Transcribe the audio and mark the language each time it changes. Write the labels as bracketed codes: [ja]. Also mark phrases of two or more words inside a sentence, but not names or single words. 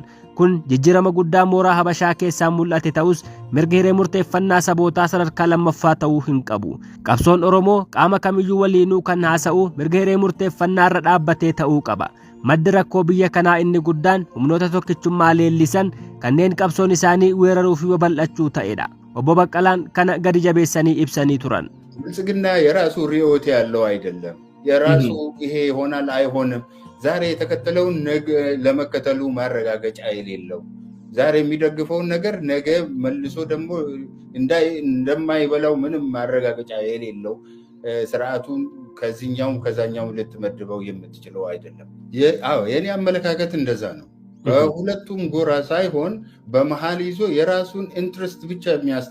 [om] Kun jijjiirama guddaa mooraa Habashaa keessaa mul'ate ta'us mirga hiree murteeffannaa sabootaa sadarkaa lammaffaa ta'uu hin qabu. Qabsoon Oromoo qaama kamiyyuu waliinuu kan haasa'u mirga hiree murteeffannaa irra dhaabbatee ta'uu qaba. Maddi rakkoo biyya kanaa inni guddaan humnoota tokkichummaa leellisan kanneen qabsoon isaanii weeraruu fi babal'achuu ta'edha. Obbo Baqqalaan kana gadi jabeessanii ibsanii turan. [am] ብልጽግና የራሱ ርዕዮት ያለው አይደለም። የራሱ ይሄ ይሆናል አይሆንም ዛሬ የተከተለውን ነገ ለመከተሉ ማረጋገጫ የሌለው ዛሬ የሚደግፈውን ነገር ነገ መልሶ ደግሞ እንደማይበላው ምንም ማረጋገጫ የሌለው ስርዓቱን ከዚህኛውም ከዛኛውም ልትመድበው የምትችለው አይደለም። የኔ አመለካከት እንደዛ ነው። በሁለቱም ጎራ ሳይሆን በመሃል ይዞ የራሱን ኢንትረስት ብቻ የሚያስ